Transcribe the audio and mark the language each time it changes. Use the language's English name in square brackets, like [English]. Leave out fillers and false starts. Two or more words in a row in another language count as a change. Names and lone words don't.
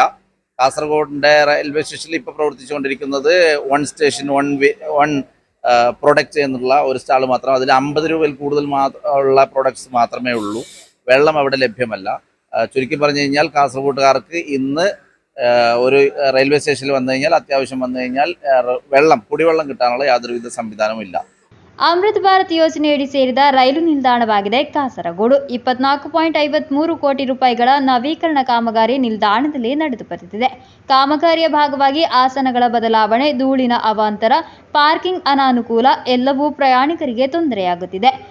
[Malayalam] കാസർഗോഡിൻ്റെ റെയിൽവേ സ്റ്റേഷനിൽ ഇപ്പോൾ പ്രവർത്തിച്ചുകൊണ്ടിരിക്കുന്നത് 1 സ്റ്റേഷൻ 1 പ്രൊഡക്റ്റ് എന്നുള്ള ഒരു സ്റ്റാൾ മാത്രം, അതിൽ 50 രൂപയിൽ കൂടുതൽ ഉള്ള പ്രൊഡക്ട്സ് മാത്രമേ ഉള്ളൂ. വെള്ളം അവിടെ ലഭ്യമല്ല. ചുരുക്കി പറഞ്ഞു കഴിഞ്ഞാൽ കാസർഗോട്ടുകാർക്ക് ഇന്ന് ഒരു റെയിൽവേ സ്റ്റേഷനിൽ വന്നു കഴിഞ്ഞാൽ, അത്യാവശ്യം വന്നു കഴിഞ്ഞാൽ കുടിവെള്ളം കിട്ടാനുള്ള യാതൊരുവിധ സംവിധാനവും ഇല്ല. [Kannada] ಅಮೃತ್ ಭಾರತ್ ಯೋಜನೆಯಡಿ ಸೇರಿದ ರೈಲು ನಿಲ್ದಾಣವಾಗಿದೆ ಕಾಸರಗೋಡು. 24.53 ಕೋಟಿ ರೂಪಾಯಿಗಳ ನವೀಕರಣ ಕಾಮಗಾರಿ ನಿಲ್ದಾಣದಲ್ಲಿ ನಡೆದು ಬರುತ್ತಿದೆ. ಕಾಮಗಾರಿಯ ಭಾಗವಾಗಿ ಆಸನಗಳ ಬದಲಾವಣೆ, ಧೂಳಿನ ಅವಾಂತರ, ಪಾರ್ಕಿಂಗ್ ಅನಾನುಕೂಲ ಎಲ್ಲವೂ ಪ್ರಯಾಣಿಕರಿಗೆ ತೊಂದರೆಯಾಗುತ್ತಿದೆ.